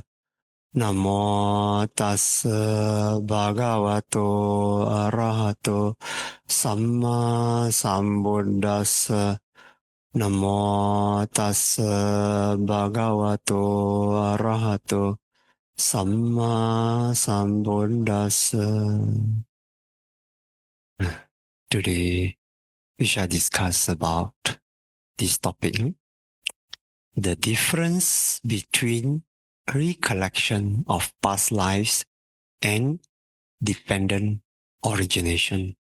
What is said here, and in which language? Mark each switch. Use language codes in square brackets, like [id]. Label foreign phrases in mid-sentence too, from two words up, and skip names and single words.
[pi] Namo tassa bhagavato arahato samma sambuddhassa. Namo tassa bhagavato arahato samma sambuddhassa. [en] Today we shall discuss about this topic, the difference between recollection of past lives and dependent origination.